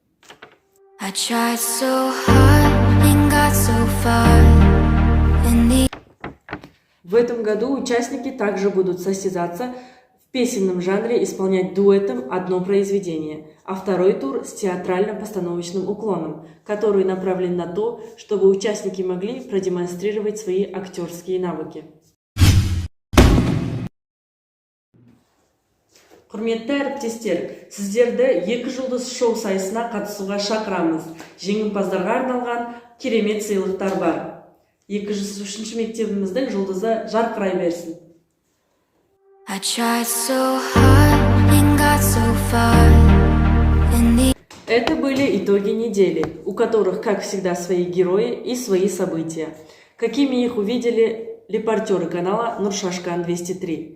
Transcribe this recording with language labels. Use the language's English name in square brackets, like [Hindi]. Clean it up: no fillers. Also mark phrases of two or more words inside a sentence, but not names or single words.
[Russian] В этом году участники также будут состязаться в песенном жанре, исполнять дуэтом одно произведение, а второй тур с театрально-постановочным уклоном, который направлен на то, чтобы участники могли продемонстрировать свои актерские навыки. [Kazakh] Құрметті әріптестер, сіздерді «Екі жұлдыз» шоу сайысына қатысуға шақырамыз. Жеңімпаздарға арналған керемет сыйлықтар бар. 203 мектебіміздің жұлдызы жарқырай берсін. [Russian] Это были итоги недели, у которых, как всегда, свои герои и свои события. Какими их увидели репортеры канала Нуршашкан 203.